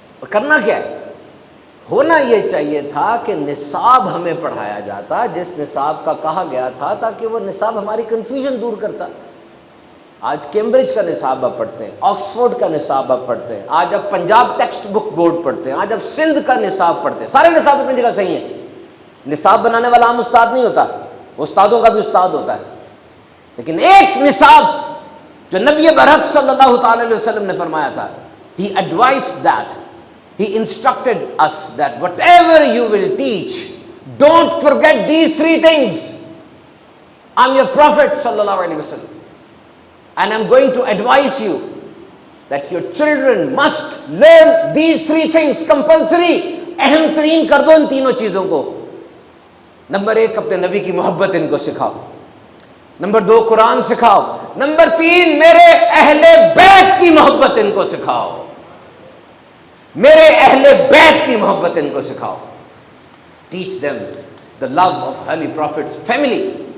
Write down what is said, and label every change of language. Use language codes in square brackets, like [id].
[ur] کرنا کیا ہے؟ ہونا یہ چاہیے تھا کہ نصاب ہمیں پڑھایا جاتا جس نصاب کا کہا گیا تھا، تاکہ وہ نصاب ہماری کنفیوژن دور کرتا۔ آج کیمبرج کا نصاب آپ پڑھتے ہیں، آکسفورڈ کا نصاب آپ پڑھتے ہیں، آج آپ پنجاب ٹیکسٹ بک بورڈ پڑھتے ہیں، آج آپ سندھ کا نصاب پڑھتے ہیں، سارے نصاب اپنی جگہ صحیح ہیں۔ نصاب بنانے والا عام استاد نہیں ہوتا، استادوں کا بھی استاد ہوتا ہے، لیکن ایک نصاب جو نبی برحق صلی اللہ تعالی علیہ وسلم نے فرمایا تھا، [en] he advised that, he instructed us that whatever you will teach, don't forget these three things. I'm your prophet sallallahu alaihi wasallam, and I'm going to advise you that your children must learn these three things compulsory. [ur] اہم ترین کر دو ان تینوں چیزوں کو۔ Number 1 اپنے نبی کی محبت ان کو سکھاؤ، نمبر 2 قرآن سکھاؤ، نمبر 3 میرے اہل بیت کی محبت ان کو سکھاؤ، میرے اہل بیت کی محبت ان کو سکھاؤ۔ [en] teach them the love of holy prophet's family.